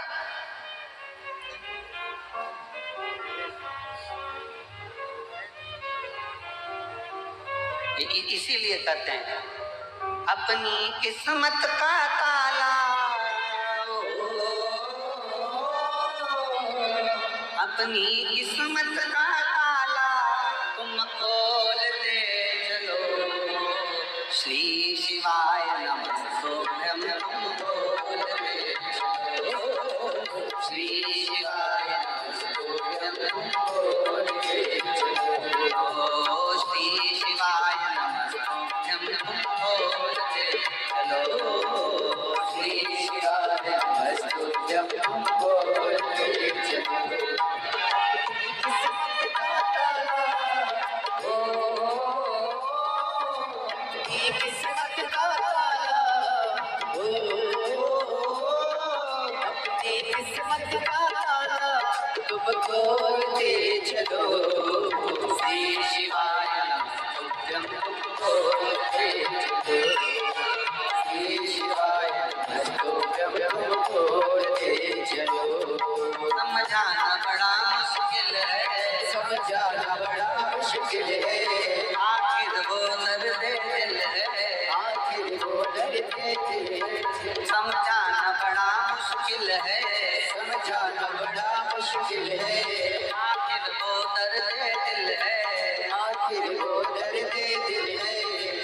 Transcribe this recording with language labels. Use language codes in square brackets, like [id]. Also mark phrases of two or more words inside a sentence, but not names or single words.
[hi] इसीलिए कहते हैं अपनी किस्मत का ताला, अपनी किस्मत का ताला तुम खोल दे चलो, [sa] श्री शिवाय नमस्तुभ्यं [hi] खोल दे चलो, [sa] श्री शिवाय नमस्तुभ्यं [hi] खोल दे चलो, [sa] श्री शिवाय नमस्तुभ्यं [hi] खोल दे चलो, [sa] श्री शिवाय नमस्तुभ्यं [hi] खोल दे चलो। तुम खोल दे चलो, [sa] श्री शिवाय नमस्तुभ्यं [hi] खोल दे चलो, [sa] श्री शिवाय नमस्तुभ्यं [hi] खोल दे चलो। समझाना बड़ा मुश्किल है, समझाना बड़ा मुश्किल है, आखिर वो दर्द दिल है, आखिर वो दर्द दिल है। समझाना बड़ा मुश्किल है, समझाना बड़ा मुश्किल है, आखिर वो दर्द दिल है, आखिर वो दर्द दिल है।